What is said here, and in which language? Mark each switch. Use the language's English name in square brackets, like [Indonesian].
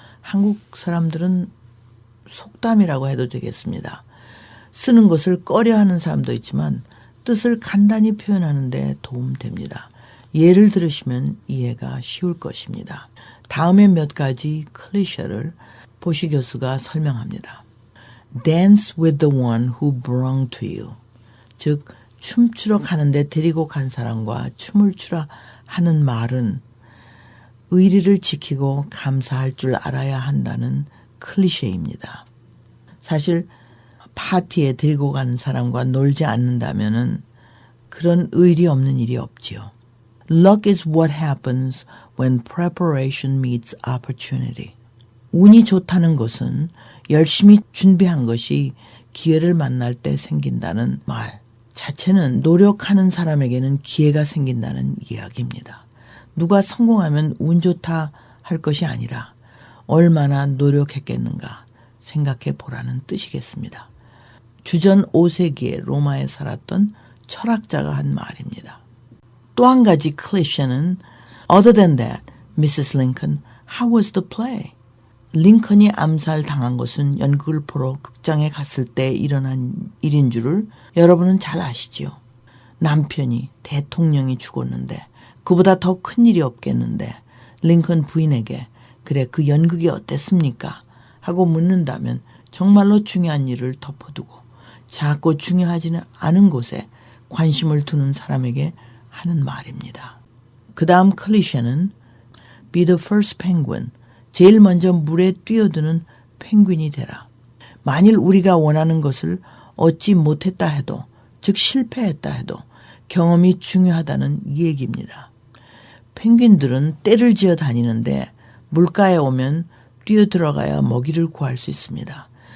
[Korean] 한국 사람들은 속담이라고 해도 되겠습니다. 쓰는 것을 꺼려하는 사람도 있지만 뜻을 간단히 표현하는 데 도움됩니다. 예를 들으시면 이해가 쉬울 것입니다. 다음에 몇 가지 클리셰를 포시 교수가 설명합니다. [English] Dance with the one who belong to you. [Korean] 즉 춤추러 가는데 데리고 간 사람과 춤을 추라 하는 말은 의리를 지키고 감사할 줄 알아야 한다는 클리셰입니다. 사실 파티에 데리고 간 사람과 놀지 않는다면은 그런 의리 없는 일이 없지요. [English] Luck is what happens when preparation meets opportunity. [Korean] 운이 좋다는 것은 열심히 준비한 것이 기회를 만날 때 생긴다는 말 자체는 노력하는 사람에게는 기회가 생긴다는 이야기입니다. 누가 성공하면 운 좋다 할 것이 아니라 얼마나 노력했겠는가 생각해 보라는 뜻이겠습니다. 주전 5세기에 로마에 살았던 철학자가 한 말입니다. 또 한 가지 클리셰는 [English] Other than that, Mrs. Lincoln, how was the play? [Korean] 링컨이 암살당한 것은 연극을 보러 극장에 갔을 때 일어난 일인 줄을 여러분은 잘 아시지요. 남편이 대통령이 죽었는데 그보다 더 큰 일이 없겠는데 링컨 부인에게 그래 그 연극이 어땠습니까? 하고 묻는다면 정말로 중요한 일을 덮어두고 작고 중요하지는 않은 곳에 관심을 두는 사람에게 하는 말입니다. 그 다음 클리셰는 [English] Be the first penguin. [Korean] 제일 먼저 물에 뛰어드는 펭귄이 되라. 만일 우리가 원하는 것을 얻지 못했다 해도 즉 실패했다 해도 경험이 중요하다는 얘기입니다. 펭귄들은 떼를 지어 다니는데 물가에 오면 뛰어들어가야 먹이를 구할 수 있습니다.